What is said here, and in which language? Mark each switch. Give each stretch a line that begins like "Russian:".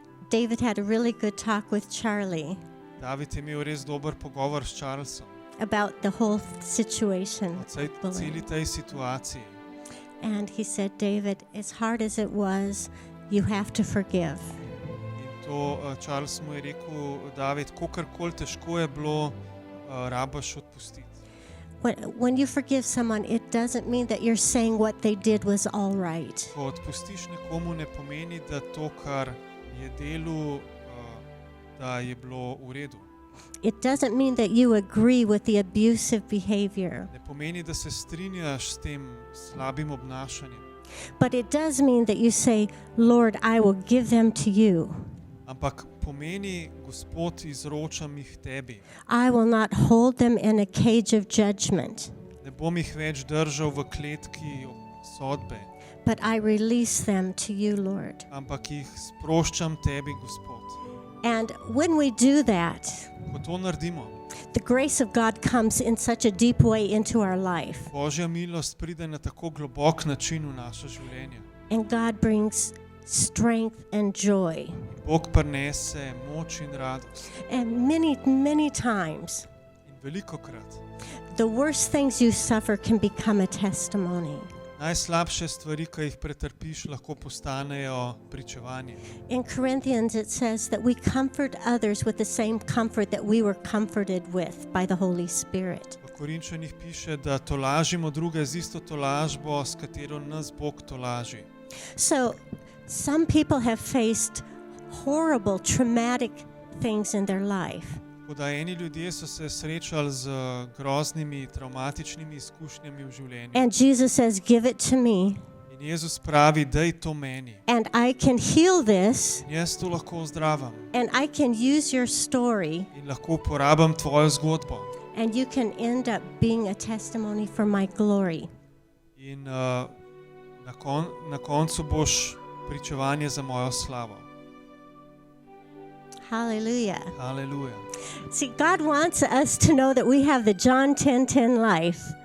English: David had a really good talk with Charlie
Slovenian: David je imel res dober pogovor s Charlesom
English: about the whole situation.
Slovenian: o celi tej situaciji.
English: And he said, David, as hard as it was, you have to forgive.
Slovenian: In to Charles mu je rekel, David, kolikor težko je bilo, rabaš odpustiti.
English: When you forgive someone, it doesn't mean that you're saying what they did was all right.
Slovenian: Ko odpustiš nekomu, ne pomeni, da to, kar je delal, da je bilo v redu.
English: It doesn't mean that you agree with the abusive behavior.
Slovenian: Ne pomeni, da se strinjaš s tem slabim obnašanjem.
English: But it does mean that you say, Lord, I will give them to you.
Slovenian: Ampak pomeni, Gospod, izročam jih tebi.
English: I will not hold them in a cage of judgment,
Slovenian: Ne bom jih več držal v kletki sodbe,
English: but I release them to you, Lord.
Slovenian: ampak jih sproščam tebi, Gospod.
English: And when we do that,
Slovenian: Ko to naredimo,
English: the grace of God comes in such a deep way into our life.
Slovenian: Božja milost pride na tako globok način v naše življenje.
English: And God brings strength and joy.
Slovenian: Bog prinese moč in radost.
English: And many, many times,
Slovenian: In velikokrat
English: the worst things you suffer can become a testimony.
Slovenian: najslabše stvari, ki jih pretrpiš, lahko postanejo pričevanje.
English: In Corinthians, it says that we comfort others with the same comfort that we were comforted with by the Holy Spirit.
Slovenian: V Korinčanih piše, da tolažimo druge z isto tolažbo, s katero nas Bog tolaži.
English: So, some people have faced horrible, traumatic things in their life.
Slovenian: Tako da eni ljudje so se srečali z groznimi, travmatičnimi izkušnjami v življenju.
English: And Jesus says, give it to me.
Slovenian: In Jezus pravi, daj to meni.
English: And I can heal this.
Slovenian: In jaz to lahko ozdravam.
English: And I can use your story.
Slovenian: In lahko uporabim tvojo zgodbo.
English: And you can end up being a testimony for my glory.
Slovenian: In na koncu boš pričevanje za mojo slavo.
English: Hallelujah.
Slovenian: Haleluja.
English: See, God wants us to know that we have the John 10:10 life.